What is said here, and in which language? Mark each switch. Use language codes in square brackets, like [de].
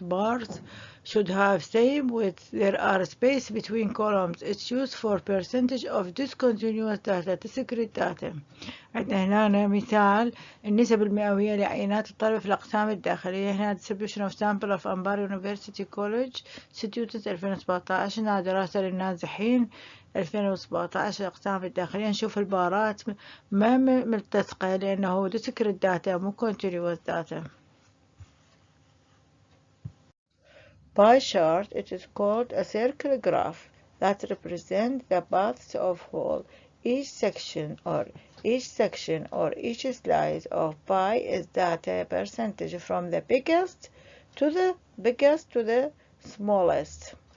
[en] Bars should have same width. There are space between columns. It's used for percentage of discontinuous data, discrete data. [ar] عندنا هنا مثال النسب المئوية لعينات الطلبة في الأقسام الداخلية. [en] هنا distribution of sample of Ambar University College students 2017. [ar] هنا دراسة للنازحين 2017 الأقسام الداخلية. نشوف البارات ما ملتصقة لأنه discrete data مو continuous data. [en] Pie chart. It is called a circle graph that represents the paths of whole. Each section or each slice of pie is data percentage from the biggest to the smallest.